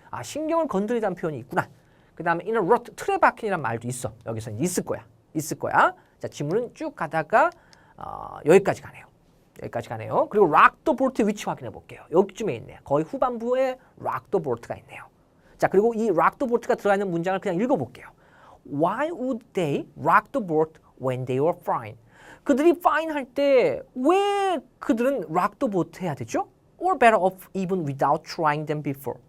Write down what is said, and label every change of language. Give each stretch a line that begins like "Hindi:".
Korean: 신경을 건드리다는 표현이 있구나. 그 다음에
English: in a rut,
Korean: 틀에 박힌이라는 말도 있어. 여기서는 있을 거야. 자, 지문은 쭉 가다가 여기까지 가네요. 그리고
English: rock the boat
Korean: 위치 확인해 볼게요. 여기쯤에 있네요. 거의 후반부에
English: rock the boat
Korean: 가 있네요. 자, 그리고 이 rock the boat가 들어가 있는 문장을 그냥 읽어볼게요.
English: Why would they rock the boat when they were fine?
Korean: 그들이 fine 할 때 왜 그들은
English: rock the boat
Korean: 해야 되죠?
English: Or better off even without trying them before.